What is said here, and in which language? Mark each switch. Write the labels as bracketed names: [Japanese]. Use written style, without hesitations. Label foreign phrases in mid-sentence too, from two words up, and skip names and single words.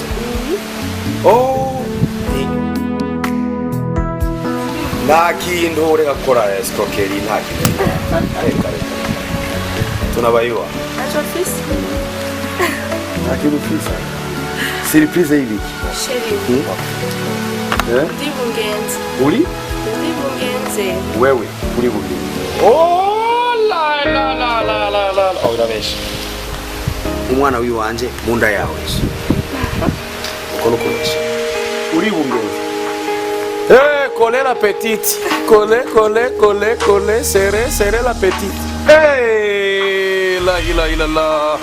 [Rundi] Oh, nta kintu ureka gukora escroquerie nta kintu areka tunabayiwa nta kintu ufise surprise y'ibiki uri wewe uri bugenze. Oh la la la la la la oh urabeshi umwana wiwanje munda yawe uko nukoresha uri bugenze. [French] Coller la petite, coller, serrer la petite. Hey, la.